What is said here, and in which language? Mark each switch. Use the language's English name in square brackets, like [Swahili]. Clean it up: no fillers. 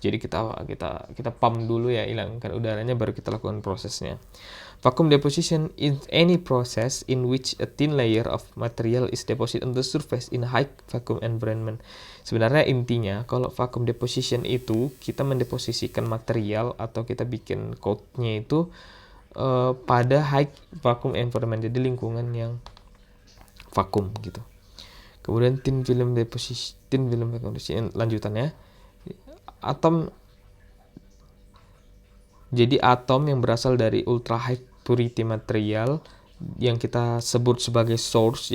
[Indonesian] Jadi kita pump dulu ya, hilangkan udaranya, baru kita lakukan prosesnya. [English] Vacuum deposition is any process in which a thin layer of material is deposited on the surface in high vacuum environment. [Indonesian] Sebenarnya intinya kalau vacuum deposition itu kita mendeposisikan material atau kita bikin coat-nya itu pada [English] high vacuum environment, [Indonesian] jadi lingkungan yang vakum gitu. Kemudian thin film vacuum deposition lanjutannya, jadi atom yang berasal dari [English] ultra high purity material [Indonesian] yang kita sebut sebagai source.